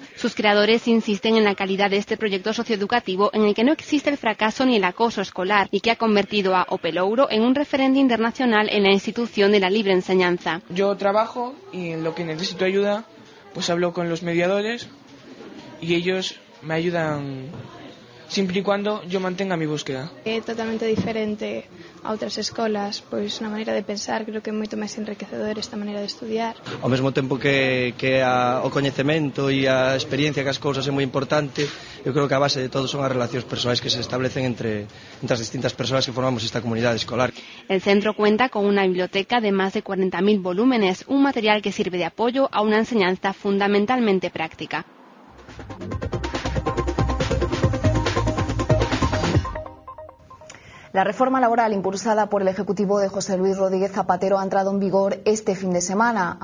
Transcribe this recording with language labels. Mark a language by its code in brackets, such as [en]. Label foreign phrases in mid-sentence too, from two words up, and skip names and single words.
[es] Sus creadores insisten en la calidad de este proyecto socioeducativo en el que no existe el fracaso ni el acoso escolar y que ha convertido a Opelouro en un referente internacional en la institución de la libre enseñanza. Yo trabajo y en lo que necesito ayuda, pues hablo con los mediadores y ellos me ayudan siempre y cuando yo mantenga mi búsqueda. [gl] É totalmente diferente a outras escolas, pois na maneira de pensar creo que é moito máis enriquecedor esta maneira de estudiar. Ao mesmo tempo que o coñecemento e a experiencia que as cousas é moi importante, eu creo que a base de todo son as relacións persoais que se establecen entre as distintas persoas que formamos esta comunidade escolar. [es] El centro cuenta con una biblioteca de más de 40.000 volúmenes, un material que sirve de apoyo a una enseñanza fundamentalmente práctica. La reforma laboral impulsada por el Ejecutivo de José Luis Rodríguez Zapatero ha entrado en vigor este fin de semana.